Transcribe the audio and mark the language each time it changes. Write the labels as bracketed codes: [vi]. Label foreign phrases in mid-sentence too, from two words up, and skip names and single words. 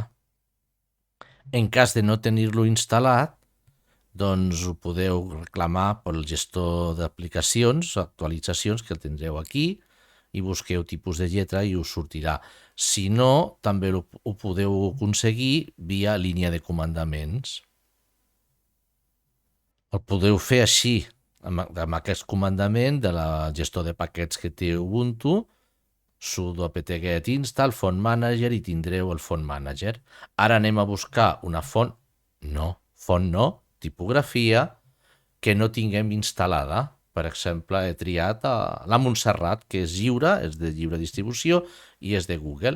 [ca] En cas de no tenir-lo instal·lat, doncs ho podeu reclamar pel gestor d'aplicacions, actualitzacions, que el tindreu aquí, i busqueu tipus de lletra i us sortirà. Si no, també ho podeu aconseguir via línia de comandaments. El podeu fer així, amb aquest comandament de la gestor de paquets que té Ubuntu, [en] sudo apt-get install font manager, [ca] i tindreu el [en] font manager. [ca] Ara anem a buscar una font no, tipografia, que no tinguem instal·lada. Per exemple, he triat la Montserrat, que és lliure, és de lliure distribució i és de Google.